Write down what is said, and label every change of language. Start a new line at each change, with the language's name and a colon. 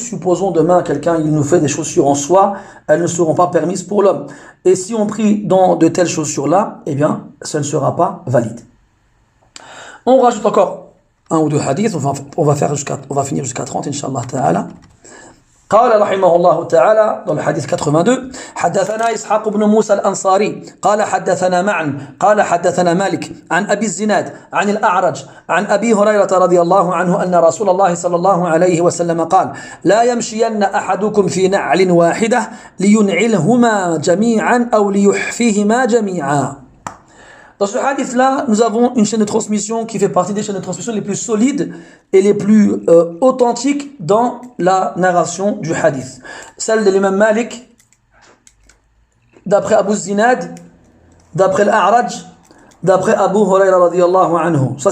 French: Supposons demain quelqu'un il nous fait des chaussures en soie, elles ne seront pas permises pour l'homme. Et si on prie dans de telles chaussures-là, eh bien, ça ne sera pas valide. On rajoute encore un ou deux hadiths, on va finir jusqu'à 30, Inch'Allah Ta'ala.
Arabic: قال رحمه الله تعالى
French: dans le hadith 82
Arabic: حدثنا إسحاق بن موسى الأنصاري قال حدثنا معا قال حدثنا مالك عن أبي الزناد عن الأعرج عن أبي هريرة رضي الله عنه أن رسول الله صلى الله عليه وسلم قال لا يمشين أحدكم في نعل واحدة لينعلهما جميعا أو ليحفيهما جميعا.
French: Dans ce hadith-là, nous avons une chaîne de transmission qui fait partie des chaînes de transmission les plus solides et les plus authentiques dans la narration du hadith. Celle de l'imam Malik, d'après Abu Zinad, d'après l'A'raj, d'après Abu Hurayra radiyallahu anhu.